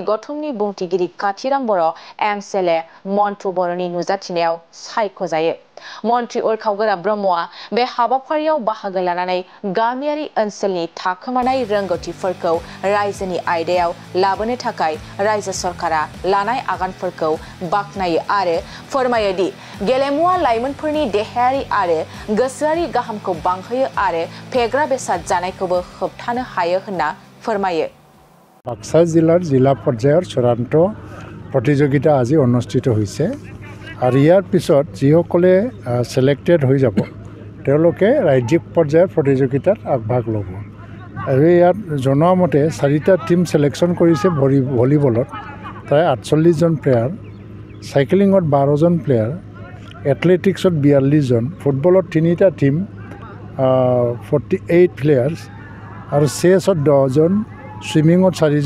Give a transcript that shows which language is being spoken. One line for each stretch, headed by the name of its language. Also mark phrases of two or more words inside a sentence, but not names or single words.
Bodo: गौथुमनि बुंथिगिरि काथिराम बर' एमएलए मन्टु बर'नि नुजाथिनायाव सायख'जायो मन्त्रि उरखावगोरा ब्रह्मआ बे हाबाफारियाव बाहागो लानानै गामियारि ओनसोलनि थाखोमानाय रोंगौथिफोरखौ रायजोनि आयदायाव लाबोनो थाखाय रायजो सरकारा लानाय आगानफोरखौ बाख्नायो आरो फोरमायो दि गेलेमुआ लाइमोनफोरनि देहायारि आरो गोसोआरि गाहामखौ बांहोयो आरो फेग्रा बेसाद जानायखौबो होबथानो हायो होनना फोरमायो
Assamese: বাক্সা জিল্লাৰ জিল্লা पৰ্যায়ৰ চূড়ান্ত প্ৰতিযোগিতা আজি অনুষ্ঠিত হৈছে আৰু ইয়াৰ পিছত যিসকলে সিলেক্টেড হৈ যাব তেওঁলোকে ৰাজ্যিক পৰ্যায়ৰ প্ৰতিযোগিতাত আগভাগ ল'ব আৰু ইয়াত জনোৱা মতে 4টা টিম সিলেকশ্যন কৰিছে ভলিবলত প্ৰায় 48 জন প্লেয়াৰ সাইক্লিঙত 12 জন প্লেয়াৰ এথলেটিক্সত 42 জন ফুটবলত 3টা টিম 48 প্লেয়াৰ্স আৰু চেছত 10 জন সুইমিঙত 4